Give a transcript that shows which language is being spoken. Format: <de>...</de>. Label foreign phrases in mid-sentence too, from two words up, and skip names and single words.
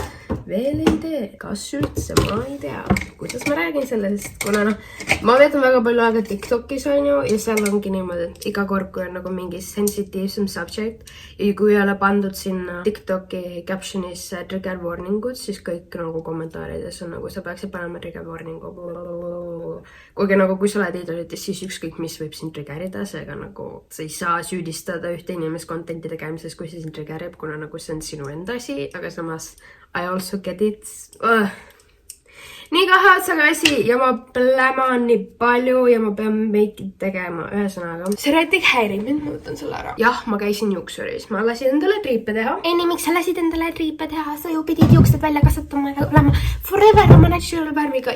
<et>Veel ei tee, kas üldse, ma ei tea, kuidas ma räägin sellest, kuna noh, ma veedan väga palju aega TikTokis, on ju, ja seal ongi niimoodi, et iga kord, kui on nagu mingi sensitiivsem subject ja kui ei ole pandud sinna TikToki</et> <en>captionis trigger warningud,</en> <et>siis kõik nagu kommentaarides on nagu, sa peaksid panema</et> <en>trigger warningu.</en> <et>Kuigi nagu, kui sa oled idolites, siis ükskõik mis võib sind triggerida, seega nagu sa ei saa süüdistada ühte inimest contenti tegemises, kui see sind triggerib, kuna nagu see on sinu enda asi, aga samas</et> <en>I also get it.</en> <et>Nii kahatsaga asi ja ma pläman nii palju ja ma pean meikid tegema, ühesõnaga. See reetik häirib mind, ma võtan selle ära. Jah, ma käisin juuksuris, ma lasin endale triipe teha. Ei, miks sa lasid endale triipe teha? Sa ju pidid juuksed välja kasvatama ja olema forever oma natural värviga.</et>